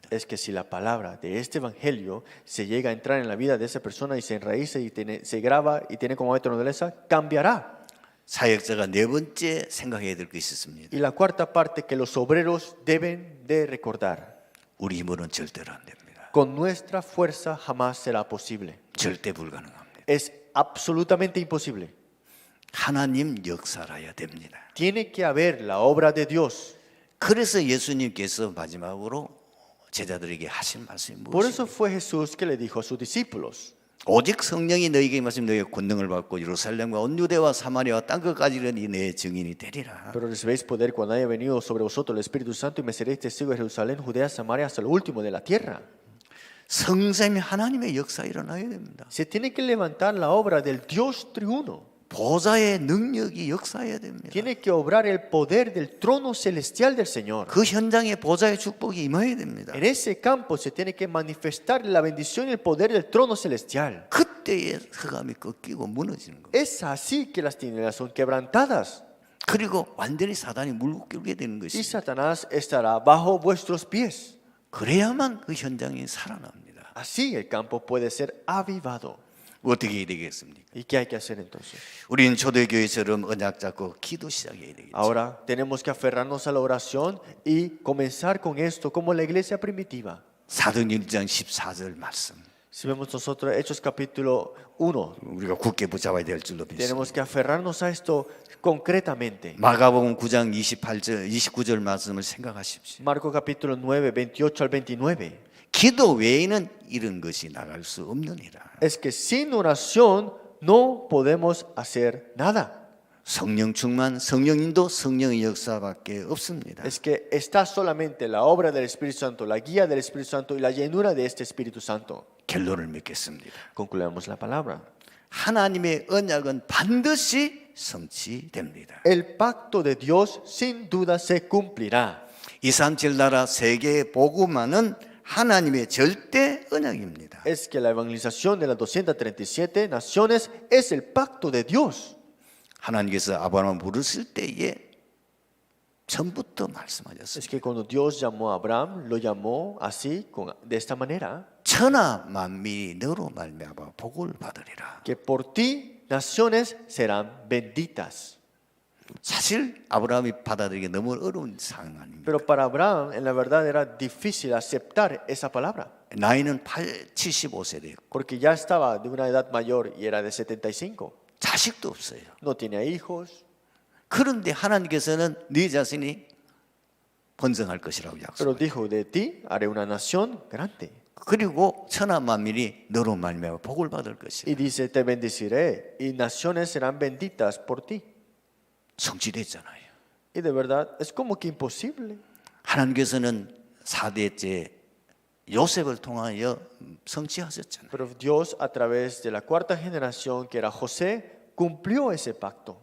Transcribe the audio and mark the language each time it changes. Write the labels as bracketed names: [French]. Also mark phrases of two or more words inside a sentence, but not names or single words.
[Spanish] Es que si la palabra de este evangelio se llega a entrar en la vida de esa persona y se enraíce y se graba y tiene como naturaleza, cambiará. [Korean] 사역자가 네 번째 생각해야 될 것이 있습니다. [Spanish] Y la cuarta parte que los obreros deben de recordar. [Korean] 우리 힘으로는 절대로 안 됩니다. [Spanish] Con nuestra fuerza jamás será posible. [Korean] 절대 불가능합니다. [Spanish] Es absolutamente imposible. [Korean] 하나님 역사라야 됩니다. [Spanish] Tiene que haber la obra de Dios. [Korean] 그래서 예수님께서 마지막으로 제자들에게 하신 말씀이 [Spanish] Por eso [Korean] 무엇입니까? [Spanish] fue Jesús que le dijo a sus discípulos. [Korean] 오직 성령이 너희에게 임하시면 너희가 권능을 받고 예루살렘과 온 유대와 사마리아와 땅 끝까지는 내 증인이 되리라. [Spanish] Pero recibiréis poder cuando haya venido sobre vosotros el Espíritu Santo y me seréis testigos de Jerusalén, Judea, Samaria, hasta lo último de la tierra. [Korean] 성삼위 하나님의 역사 일어나야 됩니다. [Spanish] Se tiene que levantar la obra del Dios triuno. [Korean] 보좌의 능력이 역사해야 됩니다. [Spanish] Tiene que obrar el poder del trono celestial del Señor. [Korean] 그 현장에 보좌의 축복이 임해야 됩니다. [Spanish] En ese campo se tiene que manifestar la bendición y el poder del trono celestial. [Korean] 그때에 흑암이 꺾이고 무너지는 겁니다. [Spanish] Es así que las tinieblas son quebrantadas [Korean] 그리고 완전히 사단이 물고 게 되는 [Spanish] y [Korean] 것입니다. [Spanish] Satanás estará bajo vuestros pies. [Korean] 그래야만 그 현장이 살아납니다. [Spanish] Así el campo puede ser avivado. [Korean] 어떻게 해야 되겠습니까? [Spanish] ¿Y qué hay que hacer entonces? [Korean] 우리는 초대교회처럼 언약 잡고 기도 시작해야 되겠죠. [Spanish] Ahora tenemos que aferrarnos a la oración y comenzar con esto como la iglesia primitiva. [Korean] 사도행 1장 14절 말씀. [Spanish] Si vemos nosotros Hechos capítulo 1, [Korean] 우리가 굳게 붙잡아야 될 줄로 믿습니다. [Spanish] tenemos que aferrarnos a esto concretamente. [Korean] 마가복음 9장 29절 말씀을 생각하십시오. [Spanish] Marcos capítulo 9, 28 al 29. [Korean] 기도 외에는 이런 것이 나갈 수 없느니라. [Spanish] Es que sin oración no podemos hacer nada. [Korean] 성령 충만, 성령인도 성령의 역사밖에 없습니다. [Spanish] Es que está solamente la obra del Espíritu Santo, la guía del Espíritu Santo y la llenura de este Espíritu Santo. [Korean] 결론을 맺겠습니다. [Spanish] Concluamos la palabra. [Korean] 하나님의 언약은 반드시 성취됩니다. [Spanish] El pacto de Dios sin duda se cumplirá. [Korean] 237 나라 세계에 복음하는 하나님의 절대 언약입니다. [Spanish] Es que la evangelización de las 237 naciones es el pacto de Dios. [Korean] 하나님께서 아브라함을 부르실 때에 처음부터 말씀하셨습니다. [Spanish] Es que cuando Dios llamó a Abraham, lo llamó así, de esta manera, [Korean] 천하 만민이 너로 말미암아 복을 받으리라. [Spanish] que por ti naciones serán benditas. [Korean] 사실 아브라함이 받아들이기 너무 어려운 상황 아닙니까? [Spanish] Pero para Abraham, en la verdad, era difícil aceptar esa palabra, [Korean] 나이는 75세 됐고 [Spanish] porque ya estaba de una edad mayor y era de 75. [Korean] 자식도 없어요. [Spanish] No tenía hijos, [Korean] 그런데 하나님께서는 네 자신이 번성할 것이라고 [Spanish] pero [Korean] 약속해요. [Spanish] dijo, de ti haré una nación grande. [Korean] 그리고 천하 만민이 너로 말미암아 복을 받을 것이라. [Spanish] Y dice, te bendeciré y naciones serán benditas por ti. [Korean] 성취됐잖아요. [Spanish] Y de verdad, es como que imposible. [Korean] 하나님께서는 4대째 요셉을 통하여 성취하셨잖아요. [Spanish] Pero Dios, a través de la cuarta generación, que era José, cumplió ese pacto.